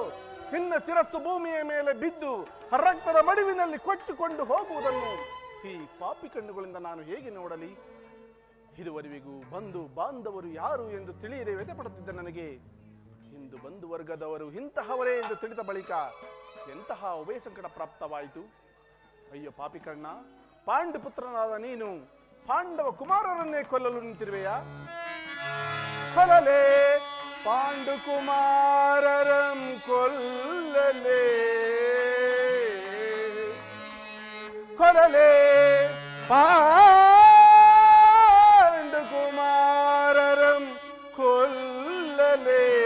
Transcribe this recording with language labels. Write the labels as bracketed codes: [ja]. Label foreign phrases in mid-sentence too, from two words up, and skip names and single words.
[kn] ನಿನ್ನ ಶಿರಸ್ಸು ಭೂಮಿಯ ಮೇಲೆ ಬಿದ್ದು ರಕ್ತದ ಮಡುವಿನಲ್ಲಿ ಕೊಚ್ಚಿಕೊಂಡು ಹೋಗುವುದನ್ನು ಈ ಪಾಪಿ ಕಣ್ಣುಗಳಿಂದ ನಾನು ಹೇಗೆ ನೋಡಲಿ? ಇದುವರೆವಿಗೂ ಬಂಧು ಬಾಂಧವರು ಯಾರು ಎಂದು ತಿಳಿಯದೆ ವ್ಯಥೆಪಡುತ್ತಿದ್ದ ನನಗೆ ಇಂದು ಬಂಧು ವರ್ಗದವರು ಇಂತಹವರೇ ಎಂದು ತಿಳಿದ ಬಳಿಕ ಎಂತಹ ಉಭಯ ಸಂಕಟ ಪ್ರಾಪ್ತವಾಯಿತು. ಅಯ್ಯೋ ಪಾಪಿ ಕಣ್ಣ, ಪಾಂಡುಪುತ್ರನಾದ ನೀನು ಪಾಂಡವ ಕುಮಾರರನ್ನೇ ಕೊಲ್ಲಲು ನಿಂತಿರುವೆಯಾ? ಕೊಲ್ಲಲೇ ಪಾಂಡು ಕುಮಾರರಂ ಕೊಲ್ಲಲೇ, ಕೊಲ್ಲಲೇ ಪಾಂಡು ಕುಮಾರರಂ ಕೊಲ್ಲಲೇ.